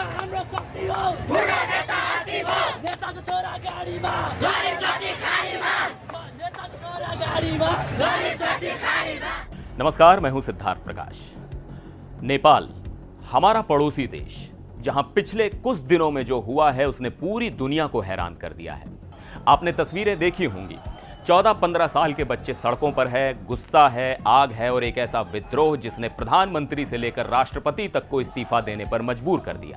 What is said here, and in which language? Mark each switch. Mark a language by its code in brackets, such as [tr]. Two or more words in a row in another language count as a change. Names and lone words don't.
[ne] हाम्रो शक्ति हो बुढो नेता हात्ती भयो नेताको छोरा गाडीमा गरीब जति खाडीमा नेताको छोरा गाडीमा गरीब जति खाडीमा। [hi] नमस्कार, मैं हूं सिद्धार्थ प्रकाश। नेपाल हमारा पड़ोसी देश, जहां पिछले कुछ दिनों में जो हुआ है उसने पूरी दुनिया को हैरान कर दिया है। आपने तस्वीरें देखी होंगी, 14-15 साल के बच्चे सड़कों पर है, गुस्सा है, आग है और एक ऐसा विद्रोह जिसने प्रधानमंत्री से लेकर राष्ट्रपति तक को इस्तीफा देने पर मजबूर कर दिया।